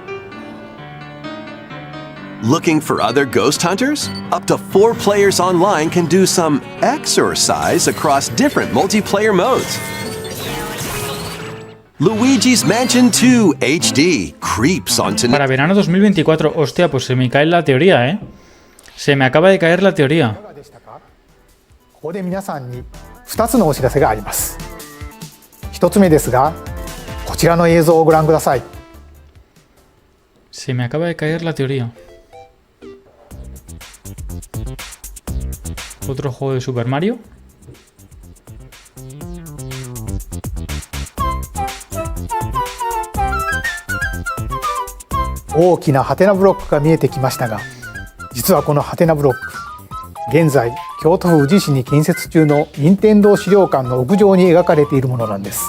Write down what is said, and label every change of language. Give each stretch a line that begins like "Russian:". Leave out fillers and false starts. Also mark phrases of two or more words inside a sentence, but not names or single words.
English: Looking for other ghost hunters? Up to 4 players online can do some exercise across different multiplayer modes. Luigi's Mansion 2 HD creeps onto...
Spanish: Para verano 2024. Hostia, pues se me cae la teoría, ¿eh? Se me acaba de caer la teoría.
Japanese: ここで皆さんに2つのお知らせがあります。1つ目ですが、こちらの映像をご覧ください。
Spanish: Se me acaba de caer la teoría. ¿Otro juego de Super Mario?
Japanese: ¡ 大きなハテナブロックが見えてきましたが、実はこのハテナブロック、現在京都府宇治市に建設中の任天堂資料館の屋上に描かれているものなんです。